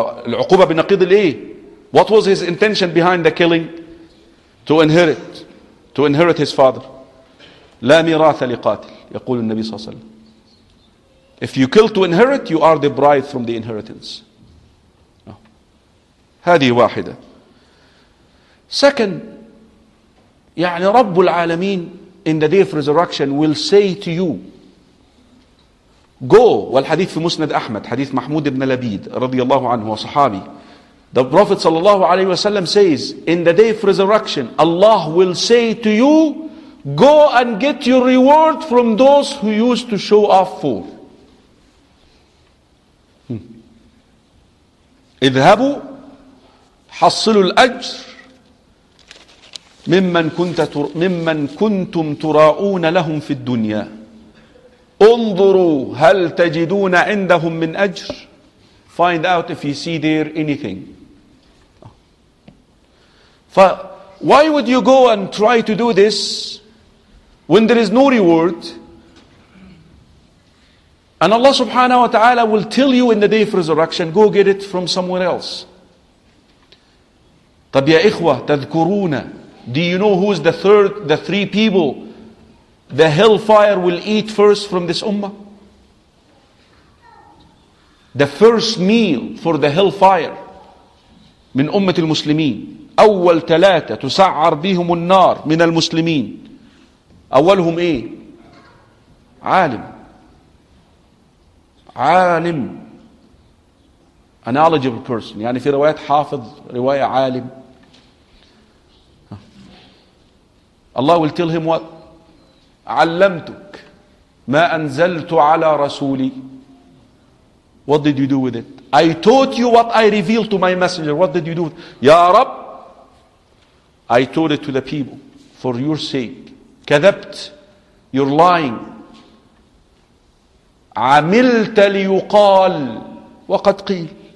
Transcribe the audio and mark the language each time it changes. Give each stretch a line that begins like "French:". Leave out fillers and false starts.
English: What was his intention behind the killing? To inherit his father.
Arabic: لا ميراث لقاتل يقول النبي صلى الله عليه وسلم.
English: If you kill to inherit, you are the bride from the inheritance.
Arabic: هذه واحدة.
English: Second,
Arabic: يعني رب العالمين
English: in the day of resurrection will say to you, go.
Arabic: والحديث في مسند أحمد حديث محمود بن لبيد رضي الله عنه وصحابي.
English: The Prophet صلى الله عليه وسلم says, in the day of resurrection, Allah will say to you, go and get your reward from those who used to show off for.
Arabic: اذهبوا حصلوا الأجر ممن كنتم تراؤون لهم في الدنيا انظروا هل تجدون عندهم من أجر.
English: Find out if you see there anything. Why would you go and try to do this when there is no reward? And Allah subhanahu wa ta'ala will tell you in the day of resurrection, go get it from somewhere else.
Arabic: طب يا إخوة تذكرون,
English: do you know who is the three people the hellfire will eat first from this ummah? The first meal for the hellfire
Arabic: من أمة المسلمين. أول ثلاثة تسعر بهم النار من المسلمين. أولهم إيه؟ عالم.
English: A knowledgeable person.
Arabic: يعني في روايات حافظ رواية عالم.
English: Allah will tell him what?
Arabic: علمتك ما أنزلت على رسولي.
English: What did you do with it? I taught you what I revealed to my messenger. What did you do with it?
Arabic: يا رب,
English: I taught it to the people for your sake.
Arabic: كذبت,
English: you're lying.
Arabic: عملت ليقال وقد قيل.